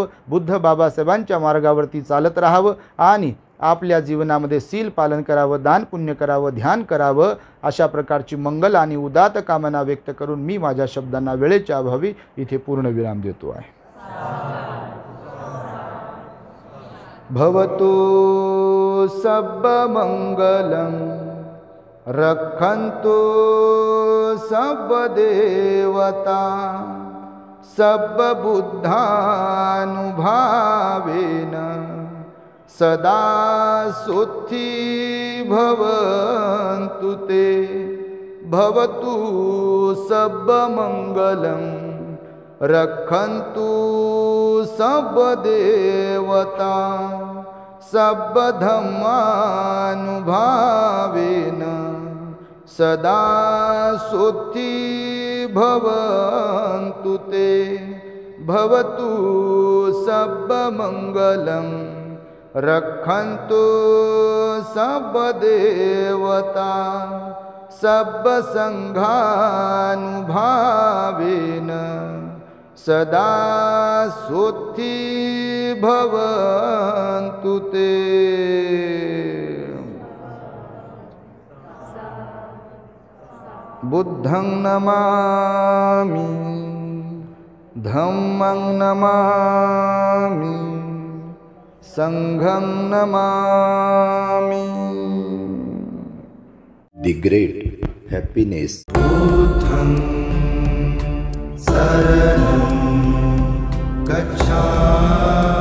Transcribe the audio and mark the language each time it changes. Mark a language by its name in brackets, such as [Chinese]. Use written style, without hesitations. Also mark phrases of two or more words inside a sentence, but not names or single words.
[Marathi] बुद्ध बाबासाहेबांच्या मार्गावरती चालत राहावं आणि आपल्या जीवनामध्ये शील पालन करावं, दान पुण्य करावं, ध्यान करावं. अशा प्रकारची मंगल आणि उदात्त कामना व्यक्त करून मी माझ्या शब्दांना वेळेच्या अभावी इथे पूर्ण विराम देतो आहे. [Pali] भवतु सब मंगलम रक्षन्तु सब देवता सब बुद्धानुभावेन सदा सुखी भवन्तु ते भवतु सब मंगलम। रक्षन्तु सब देवता सब धम्मानुभावेन सदा सुखी भवन्तु ते भवतु सब मंगलम। रक्षन्तु सब देवता सब संघानुभावेन सदा सुखी भवन्तु ते। बुद्धं नमामि धम्मं नमामि संघं नमामि। [English] The great happiness. [Pali] बुद्धं शरणं गच्छामि।